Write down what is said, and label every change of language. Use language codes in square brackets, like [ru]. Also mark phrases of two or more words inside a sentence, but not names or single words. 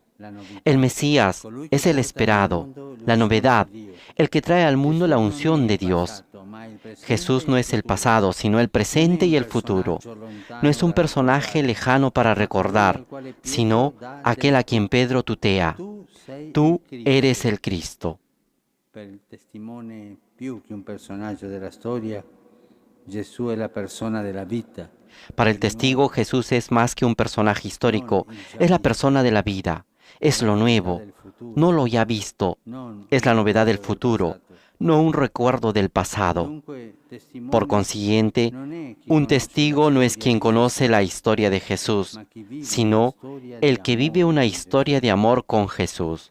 [es] El Mesías es el esperado, la novedad, el que trae al mundo la unción de Dios. Jesús no es el pasado, sino el presente y el futuro. No es un personaje lejano para recordar, sino aquel a quien Pedro tutea. Tú eres el Cristo. [it] Per il testimone più che un personaggio della storia, Gesù è la persona della vita. [es] Para el testigo, Jesús es más que un personaje histórico, es la persona de la vida, es lo nuevo, no lo ya visto, es la novedad del futuro, no un recuerdo del pasado. Por consiguiente, un testigo no es quien conoce la historia de Jesús, sino el que vive una historia de amor con Jesús.